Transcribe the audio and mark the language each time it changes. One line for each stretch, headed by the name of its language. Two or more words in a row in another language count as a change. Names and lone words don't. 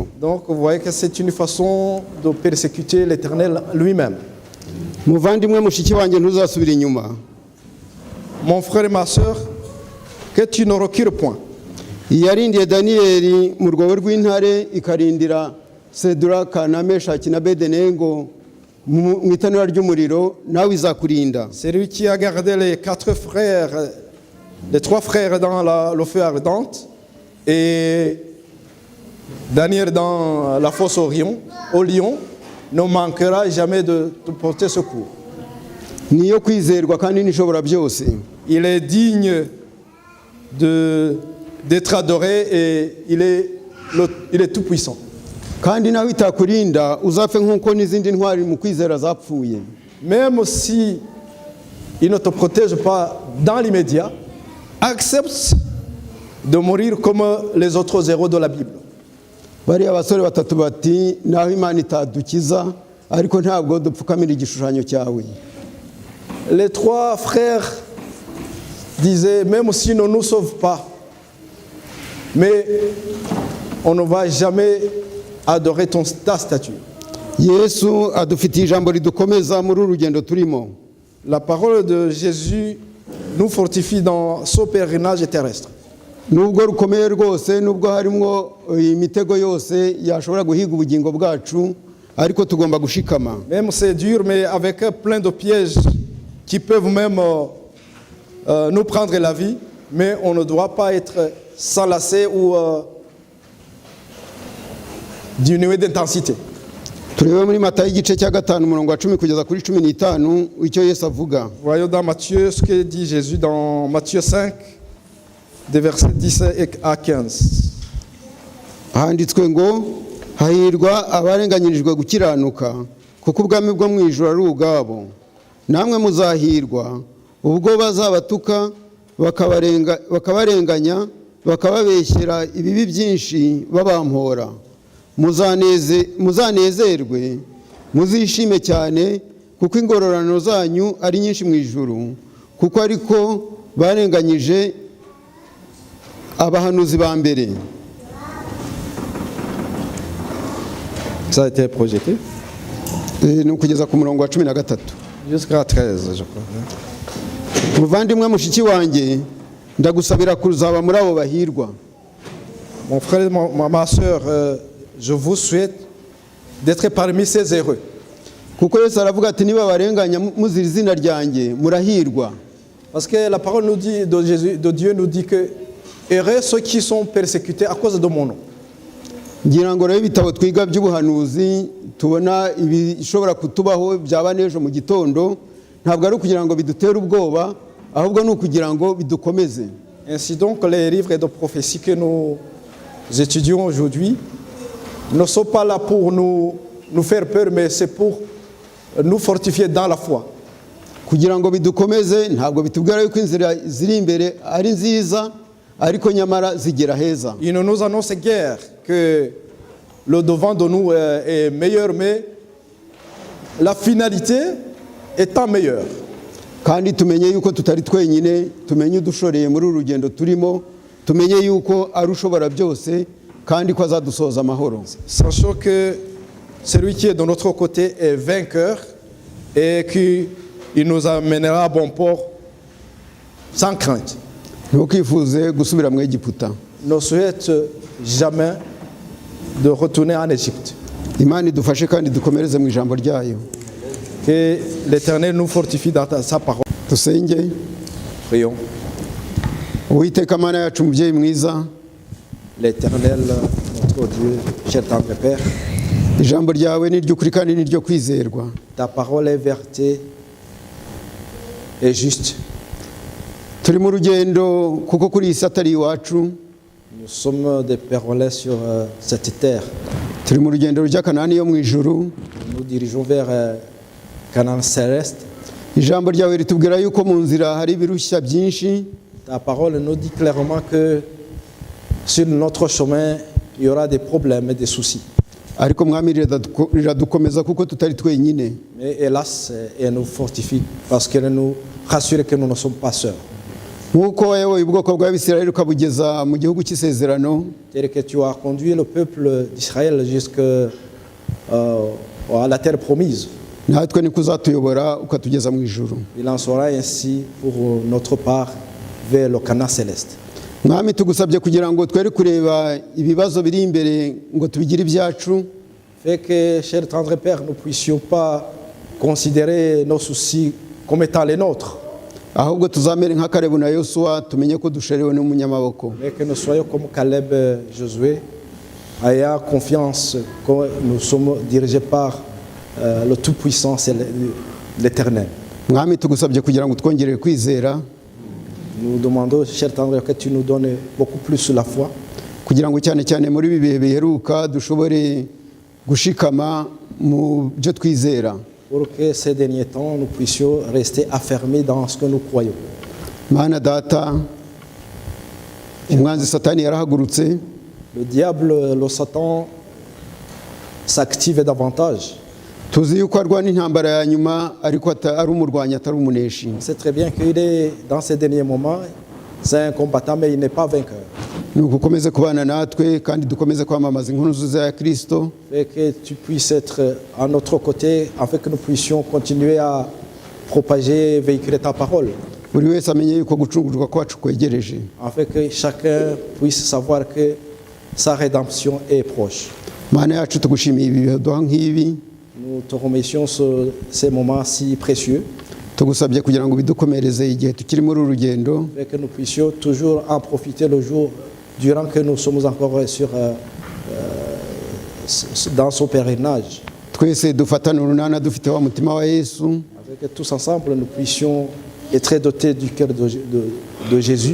French: Donc vous voyez que c'est une façon de persécuter l'Éternel lui-même.
Kinyarwanda: Muvandimwe mushiki wanjye ntuzasubira inyuma.
French: Mon frère et ma sœur, que tu ne recules point.
Kinyarwanda: Yarindiye Daniyeli mu rwobo rw'intare ikarindira Seduraka na Meshaki na Bedenego mu itanura ry'umuriro nawe izakurinda.
French: C'est lui qui a gardé les trois frères dans le feu ardent et Daniel dans la fosse au lion ne manquera jamais de porter secours.
Kinyarwanda: Niyo kwizerwa kandi nishobora byose.
French: Il est digne d'être adoré et il est tout puissant.
Kinyarwanda: Kandi nawe itakurinda uzapfe nk'uko n'izindi ntwari mu kwizera zapfuye.
French: Même si il ne te protège pas dans l'immédiat, accepte de mourir comme les autres héros de la Bible.
Kinyarwanda: Bariya basore batatu bati naho Imana itadukiza ariko ntabwo dupfukamira igishushanyo cyawe.
French: Les trois frères disaient, même si on ne nous sauve pas, mais on ne va jamais adorer ta statue.
Kinyarwanda: Yesu adufitiye ijambo ridukomeza muri urugendo turimo.
French: La parole de Jésus nous fortifie dans ce pèlerinage terrestre.
Kinyarwanda: nubwo rukomeye rwose, nubwo harimo imitego yose yashobora guhiga ubugingo bwacu, ariko tugomba gushikama.
French: Même c'est dur, mais avec plein de pièges qui peuvent même nous prendre la vie, mais on ne doit pas être s'enlacer ou diminuer d'intensité.
Kinyarwanda: Turebe muri Matayo igice cya 5 umurongo wa 10 kugeza kuri 15 icyo Yesu avuga.
French: Voyons dans Matthieu ce que dit Jésus dans Matthieu 5, des versets 10 à 15.
Kinyarwanda: Handitswe ngo hahirwa abarenganyirijwe gukiranuka kuko ubwami bwo mu ijuru ari ubwabo. Namwe muzahirwa ubwo bazabatuka bakabarenganya bakababeshyera ibibi byinshi babampora. Muzanezerwe muzishime cyane kuko ingororano zanyu ari nyinshi mu ijuru, kuko ariko barenganyije abahanuzi ba mbere.
French: Ça a été projeté
Kinyarwanda: Ni ukugeza ku murongo wa 13.
French: jusqu'à 13, je crois.
Kinyarwanda: Muvandimwe mushiki wanjye, ndagusabira kuzaba muri abo bahirwa.
French: Mon frère, ma soeur, je vous souhaite d'être parmi ces heureux.
Kinyarwanda: Kuko Yesu aravuga ati niba barenganya muzira izina ryanjye murahirwa.
French: Parce que la parole nous dit, de Dieu nous dit que heureux ceux qui sont persécutés à cause de mon nom.
Kinyarwanda: Ngira ngo rero ibitabo twiga by'ubuhanuzi tubona ibishobora kutubaho byaba n'ejo mu gitondo, ntabwo ari ukugira ngo bidutere ubwoba, ahubwo ni ukugira ngo bidukomeze.
French: Ainsi donc les livres de prophétie que nous étudions aujourd'hui ne sont pas là pour nous faire peur, mais c'est pour nous fortifier dans la foi.
Kinyarwanda: Kugira ngo bidukomeze, ntabwo bitubwira yuko inzira ziri imbere ari nziza, ariko nyamara zigera heza.
French: Il ne nous annonce guère que le devant de nous est meilleur, mais la finalité étant meilleure.
Kinyarwanda: Kandi tumenye yuko tutari twenyine, tumenye udushoreye muri urugendo turimo, tumenye yuko ari ushobora byose kandi ko azadusoza amahoro.
French: Sachant que celui qui est de notre côté est vainqueur et qu'il nous amènera à bon port sans crainte.
Kinyarwanda: Ntukifuze gusubira mu Egiputa.
French: Ne souhaite jamais de retourner en Égypte.
Kinyarwanda: Imana idufashe kandi dukomereze mu ijambo ryayo.
French: Que l'Éternel nous fortifie dans sa parole.
Kinyarwanda: Tusenge.
French: Prions.
Kinyarwanda: Uwiteka Mana yacu mubyeyi mwiza,
French: L'Éternel, notre Dieu, cher tendre Père,
Kinyarwanda: ijambo ryawe ni ry'ukuri kandi ni ryo kwizerwa.
French: ta parole est vérité et juste.
Kinyarwanda: Turi mu rugendo kuko kuri iyi si atari iwacu.
French: Nous sommes des pèlerins sur cette terre.
Kinyarwanda: Turi mu rugendo rujya Kanani yo mu ijuru.
French: Nous dirigeons vers Canaan céleste.
Kinyarwanda: Ijambo ryawe ritubwira yuko mu nzira hari ibirushya byinshi.
French: Ta parole nous dit clairement que sur notre chemin, il y aura des problèmes et des soucis.
Kinyarwanda: Ariko mwami riradukomeza kuko tutari twenyine.
French: Mais hélas, elle nous fortifie parce qu'elle nous rassure que nous ne sommes pas seuls.
Kinyarwanda: Nkuko wayoboye ubwoko bw'Abisirayeli ukabugeza mu gihugu cy'isezerano,
French: Tel que tu as conduit le peuple d'Israël jusqu'à la terre promise.
Kinyarwanda: natwe niko uzatuyobora ukatugeza mu ijuru.
French: Il en sera ainsi pour notre part vers le Canaan céleste.
Kinyarwanda: Mwami tugusabye kugira ngo twere kureba ibibazo biri imbere ngo tubigire ibyacu.
French: Fait que, cher tendre Père, nous ne puissions pas considérer nos soucis comme étant les nôtres,
Kinyarwanda: Ahubwo tuzamere nka Kalebu na Yosuwa tumenye ko dusherewe n'umunyamaboko.
French: mais que nous soyons comme Caleb et Josué, ayant confiance que nous sommes dirigés par le Tout-Puissant, c'est l'Éternel.
Kinyarwanda: Mwami tugusabye kugira ngo twongerere kwizera,
French: Nous demandons, cher tendre, que tu nous donnes beaucoup plus la foi,
Kinyarwanda: kugira ngo cyane cyane muri ibi bihe biheruka dushobore gushikama mu byo twizera.
French: pour que ces derniers temps, nous puissions rester affermis dans ce que nous croyons.
Kinyarwanda: Mana data, umwanzi Satani yarahagurutse,
French: Le diable, le Satan, s'active davantage.
Kinyarwanda: tuzi yuko arwana intambara ya nyuma ariko ari umurwanyi atari umuneshi.
French: On sait très bien qu'il est dans ces derniers moments, c'est un combattant, mais il n'est pas vainqueur.
Kinyarwanda: Nuko ukomeze kubana natwe kandi dukomeze kwamamaza inkuru nziza ya Kristo.
French: Et que tu puisses être à notre côté, afin que nous puissions continuer à propager, véhiculer ta parole.
Kinyarwanda: buri wese amenye yuko gucungurwa kwacu kwegereje,
French: afin que chacun puisse savoir que sa rédemption est proche.
Kinyarwanda: Mana yacu tugushimiye ibi bihe duha nk'ibi,
French: Nous te remercions ces moments si précieux,
Kinyarwanda: tugusabye kugira ngo bidukomereze igihe tukiri muri uru rugendo,
French: et que nous puissions toujours en profiter le jour durant que nous sommes encore dans son pèlerinage.
Kinyarwanda: twese dufatane urunana dufite wa mutima wa Yesu,
French: Afin que tous ensemble nous puissions être dotés du cœur de Jésus,